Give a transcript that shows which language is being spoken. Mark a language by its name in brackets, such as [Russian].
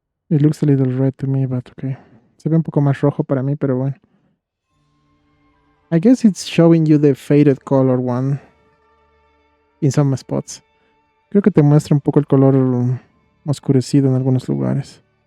[English] It looks a little red to me, but okay. [Spanish] Se ve un poco más rojo para mí, pero bueno. [English] I guess it's showing you the faded color one in some spots. [Spanish] Creo que te muestra un poco el color oscurecido en algunos lugares.